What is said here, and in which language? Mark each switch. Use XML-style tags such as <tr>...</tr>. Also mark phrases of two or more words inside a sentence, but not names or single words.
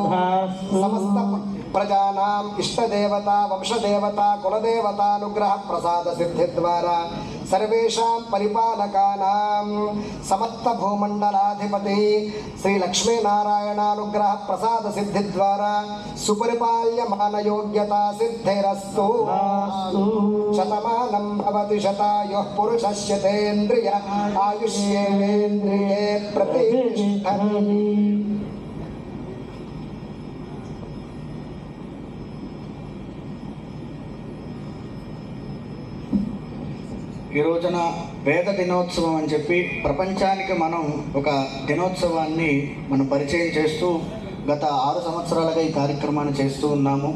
<sa>समस्त प्रजानां इष्टदेवता वंशदेवता कुलदेवतानुग्रह प्रसाद सिद्धि द्वारा सर्वेषां परिपालकानां समस्त भूमंडलाधिपति श्री लक्ष्मी नारायणानुग्रह प्रसाद सिद्धि द्वारा सुपरिपाल्यमान योग्यता सिद्धिरस्तु। शतमानं भवति शतायुः पुरुषस्यतेन्द्रिय आयुष्येवेन्द्रिये प्रतिष्ठति।</sa> <te>ఈ రోజున వేద దినోత్సవం అని చెప్పి ప్రపంచానికి మనం ఒక దినోత్సవాన్ని మనం పరిచయం చేస్తూ గత 6 సంవత్సరాలుగా ఈ కార్యక్రమాన్ని చేస్తూ ఉన్నాము.</te>